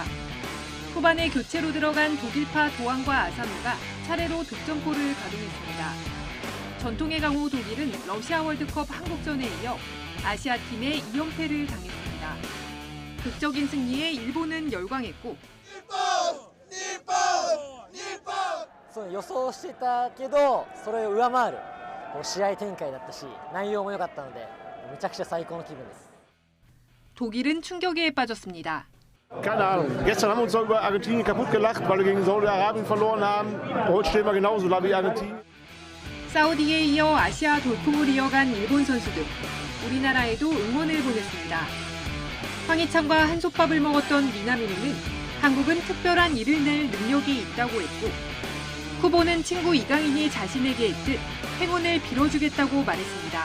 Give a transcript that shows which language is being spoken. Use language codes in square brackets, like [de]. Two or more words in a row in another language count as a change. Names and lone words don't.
[ko] 후반에 교체로 들어간 독일파 도안과 아사노가 차례로 득점골을 가동했습니다. 전통의 강호 독일은 러시아 월드컵 한국전에 이어 아시아팀의 2연패를 당했습니다. 극적인 승리에 일본은 열광했고 [ja] 予想していたけどそれを上回る試合展開だったし内容も良かったのでめちゃくちゃ最高の気分です。 [ko] 독일은 충격에 빠졌습니다. [de] Keine Ahnung. Gestern haben wir uns doch über Argentinien kaputt gelacht, weil wir gegen Saudi-Arabien verloren haben. Heute stehen wir genauso da wie Argentinien. [ko] 사우디에 이어 아시아 돌풍을 이어간 일본 선수들. 우리나라에도 응원을 보냈습니다. 황희찬과 한솥밥을 먹었던 미나미노는 한국은 특별한 일을 낼 능력이 있다고 했고 후보는 친구 이강인이 자신에게 했듯 행운을 빌어주겠다고 말했습니다.